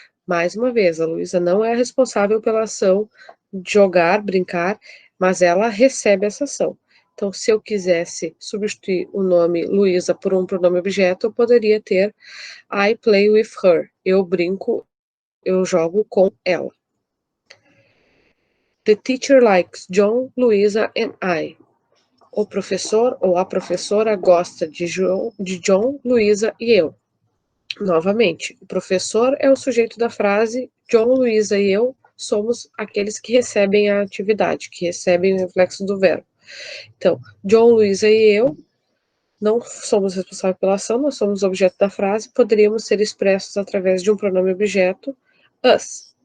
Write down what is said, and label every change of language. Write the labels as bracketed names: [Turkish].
[Portuguese] Mais uma vez, a Luísa não é responsável pela ação de jogar, brincar, mas ela recebe essa ação. Então, se eu quisesse substituir o nome Luísa por um pronome objeto, eu poderia ter [English] I play with her. [Portuguese] Eu brinco, eu jogo com ela. [English] The teacher likes John, Luísa and I. [Portuguese] O professor ou a professora gosta de John, Luísa e eu. Novamente, o professor é o sujeito da frase, John, Luísa e eu somos aqueles que recebem a atividade, que recebem o reflexo do verbo. Então, John, Luísa e eu não somos responsáveis pela ação, nós somos o objeto da frase, poderíamos ser expressos através de um pronome objeto, us.